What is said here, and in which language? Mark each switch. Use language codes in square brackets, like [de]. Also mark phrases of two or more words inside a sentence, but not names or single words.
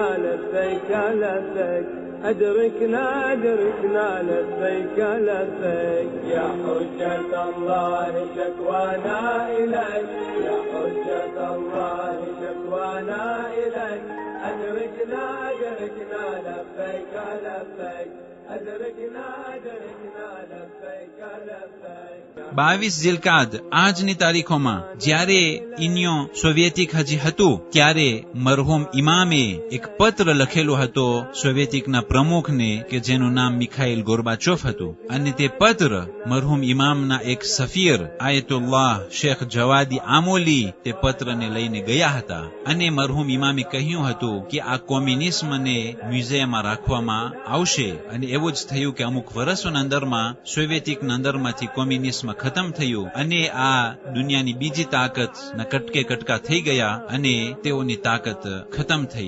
[ar] لبيك لبيك أدركنا أدركنا لبيك لبيك يا حجة الله شكوانا إليك يا حجة الله شكوانا إليك أدركنا أدركنا لبيك لبيك أدركنا أدركنا لبيك لبيك. [gu] 22 ઝિલકાદ આજની તારીખોમાં જ્યારે ઇન્યો સોવિયેતિક હજી હતું ત્યારે મરહુમ ઇમામે એક પત્ર લખેલો હતો સોવિયેતિકના પ્રમુખને કે જેનું નામ મિખાઈલ ગોર્બાચોફ હતું અને તે પત્ર મરહુમ ઇમામના એક સફીર આયતુલ્લાહ શેખ જવાદી આમોલી તે પત્રને લઈને ગયા હતા અને મરહુમ ઇમામે કહ્યું હતું કે આ કોમ્યુનિઝમને મ્યુઝિયમમાં રાખવામાં આવશે અને એવું જ થયું કે અમુક વર્ષોના અંદરમાં સોવિયેતિકના અંદરમાંથી કોમ્યુનિઝમ ખતમ થયું અને આ દુનિયાની બીજી તાકાત ના કટકે કટકા થઈ ગયા અને તેઓની તાકાત ખતમ થઈ.